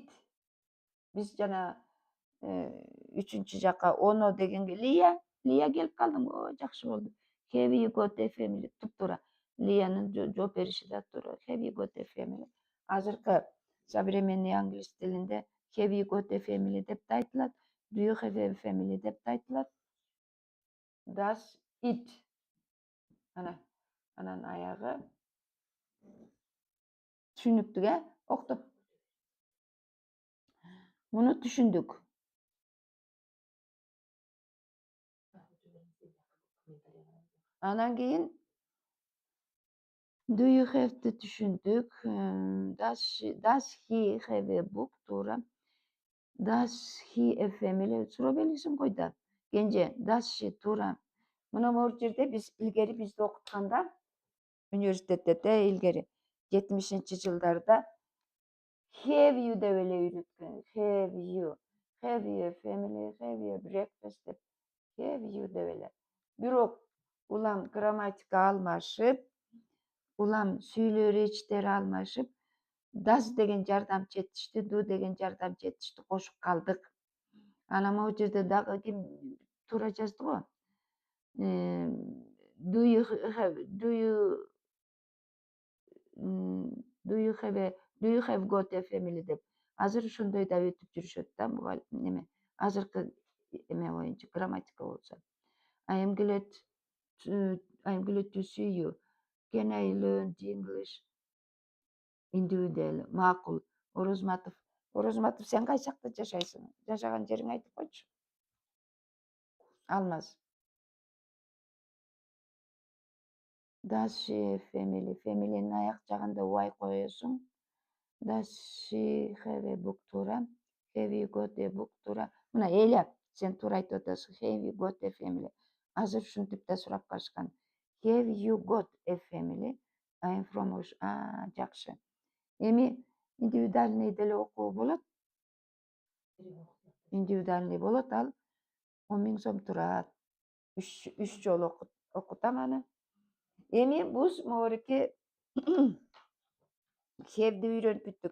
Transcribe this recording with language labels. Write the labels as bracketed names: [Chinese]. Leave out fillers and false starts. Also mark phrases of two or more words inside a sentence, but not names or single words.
[Kyrgyz] Биз жана үчүнчү жакка оно дегенге Лия келип калдым. Жакшы болду. [English] Have you got a family? [Kyrgyz] Туп-туура. Лиянын жооп бериши да туура. [English] Have you got a family? [Kyrgyz] Азыркы современный англис тилинде [English] have you got a family [Kyrgyz] деп да айтылат. [English] Do you have a family [Kyrgyz] деп да айтылат. [English] Does it? [Kyrgyz] Анан аягы түшүнүктүү, Октоп. Муну түшүндүк. Анан кийин [English] do you have'ты [Kyrgyz] түшүндүк. [English] Does he have a book? Туура. Does he a family? [Kyrgyz] Суроо белгисин кой да. [English] Кенже does she? [Kyrgyz] Туура. Мына могу жерде биз илгери бизди окутканда университетте илгери 70-жылдарда [English] have you [Kyrgyz] деп эле үйрөткөн. [English] Have you a family? Have you a breakfast деп. Have you [Kyrgyz] деп эле. Бирок улам грамматика алмашып, улам сүйлөө речтери алмашып, does деген жардамчы этишти, do деген жардамчы этишти кошуп калдык. Анан могу жерде дагы ким туура жазды го. [English] Do you have got a family деп. [Kyrgyz] Азыр ошондой да өтүп жүрүшөт да неме. Азыркы эме боюнча, грамматика болсо. [English] I am glad to see you. Can I learn English? [Kyrgyz] Индивидуал. Макул. Орозматов, сен кайсы жакта жашайсың? Жашаган жериңди айтып койчу. Алмаз. [English] Does she have family? [Kyrgyz] Family'nin аяк жагында Y коесуң. [English] Does she have a book? Туура. Have you got a book туура. [Kyrgyz] Мына Эля, сен туура айтып атасың. [English] Have you got a family? [Kyrgyz] Азыр ушинтип да сурап калышкан. [English] Have you got a family? I'm from жакшы. [Kyrgyz] Эми индивидуальный деле окуу болот. Индивидуальный болот, ал 10.000 сом турат. 3 жолу окутам аны. Эми биз могуреки [English] Have'ди [Kyrgyz] үйрөнүп бүттүк.